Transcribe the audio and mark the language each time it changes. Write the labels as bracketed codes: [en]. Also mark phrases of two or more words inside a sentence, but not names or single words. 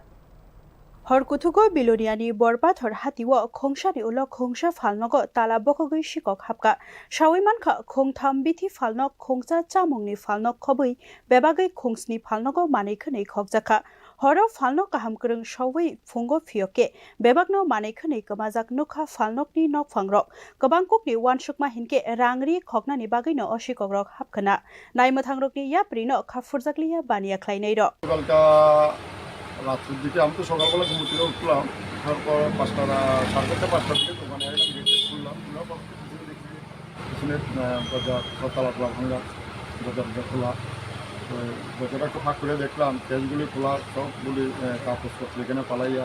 [trp] Horkutugo Biloniani Borpathor Hatio khongsani ulo khongsa falnogo tala bokogoi sikhok hapkha sawimankha khongtham bithi falnog khongsa chamungni falnog khobui bebagai khongsni falnogo manaikhani khokjakha horo falnog kaham krung sawi fungo phioke bebagno manaikhani kamajak nukha falnokni nokphangrok kabangkokni wansukma hinke rangri khoknani bagaino osikogrok hapkhana naimothangrokni yaprino khafurjakliya bania khlainairo [bn] রাতের দিকে আমি তো সকালবেলা ঘুম থেকে উঠলাম, তারপর 5:30 দিকে দোকানে এলাম, গেটে খুললাম, খোলার পর দেখি পিছনে দরজা তালা ভাঙা, দরজা খোলা। তো দরজাটা একটু ফাঁক করে দেখলাম ক্যাশগুলি খোলা, সবগুলি কাগজপত্র এখানে পালাইয়া।